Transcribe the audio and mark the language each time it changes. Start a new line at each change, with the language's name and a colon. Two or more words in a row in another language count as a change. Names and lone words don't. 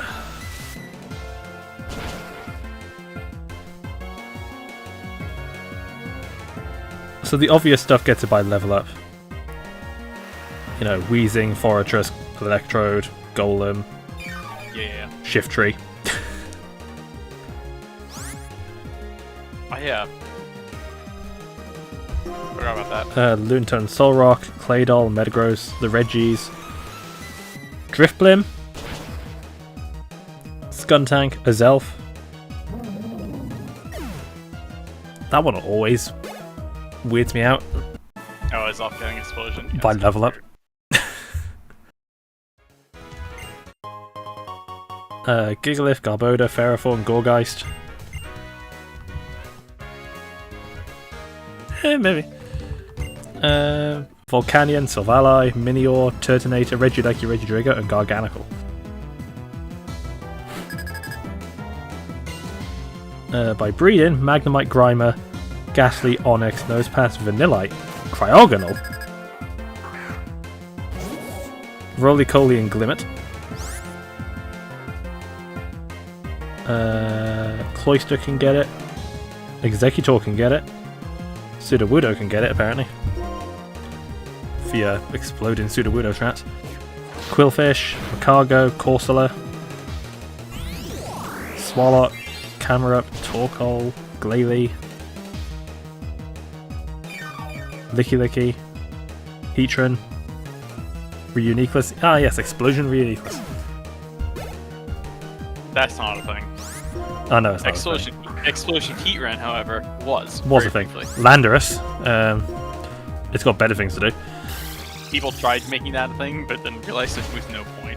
English: So the obvious stuff gets it by level up. You know, Weezing, Forretress, Electrode, Golem, Yeah. Shiftry. Oh yeah. Forgot about that. Lunatone, Solrock, Claydol, Metagross, the Reggies, Driftblim, Skuntank, Azelf. That one always weirds me out. Oh, it's off getting Explosion. Yeah, By level up. Gigalith, Garboda, Ferrothorn, Gorgeist. Maybe. Volcanion, Sylvali, Minior, Turtonator, Regideki, Regidrago, and Garganical. By breeding, Magnemite, Grimer, Ghastly, Onyx, Nosepass, Vanillite, Cryogonal, Roly-Coly, and Glimmet. Cloyster can get it. Executor can get it. Sudowoodo can get it, apparently. Via exploding Sudowoodo traps. Quillfish, Macargo, Corsola, Swallow, Camerupt, Torkoal, Glalie, Licky, Heatran, Reuniclus. Ah, yes, Explosion Reuniclus. That's not a thing. Oh, no, it's not a thing. Explosion Heatran, however, was A thing. Landorus. It's got better things to do. People tried making that a thing, but then realized there was no point.